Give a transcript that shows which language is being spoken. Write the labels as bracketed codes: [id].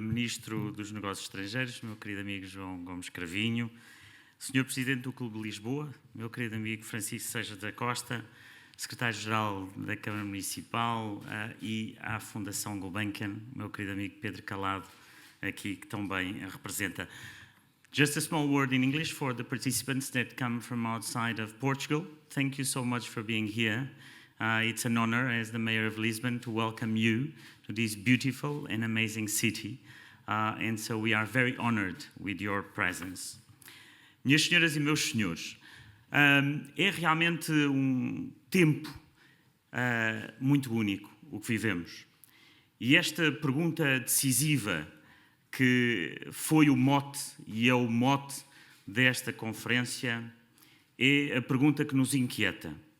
[pt] Ministro dos Negócios Estrangeiros, meu querido amigo João Gomes Cravinho, Sr. Presidente do Clube de Lisboa, meu querido amigo Francisco Seixas da Costa, Secretário-Geral da Câmara Municipal e à Fundação Gulbenkian, meu querido amigo Pedro Calado, aqui que também representa. [en] Just a small word in English for the participants that come from outside of Portugal. Thank you so much for being here. It's an honor as the Mayor of Lisbon to welcome you to this beautiful and amazing city. And so we are very honored with your presence. [pt] Minhas senhoras e meus senhores, é realmente um tempo muito único o que vivemos. E esta pergunta decisiva que foi o mote e é o mote desta conferência é a pergunta que nos inquieta.